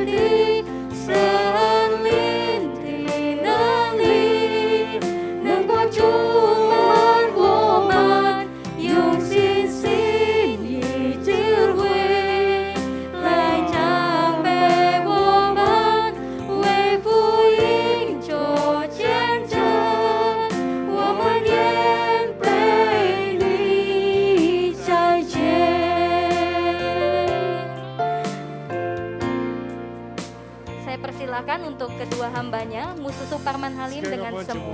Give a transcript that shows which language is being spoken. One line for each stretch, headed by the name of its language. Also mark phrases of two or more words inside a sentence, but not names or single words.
Chinese: 的圣灵的能力，能够充满我们，用信心与智慧来赞美我们，为福音做见证，我们愿被你再见。
Indonesian: Saya persilakan untuk kedua hambanya, Musu Suparman Halim dengan
Chinese: 这个
Indonesian: semu.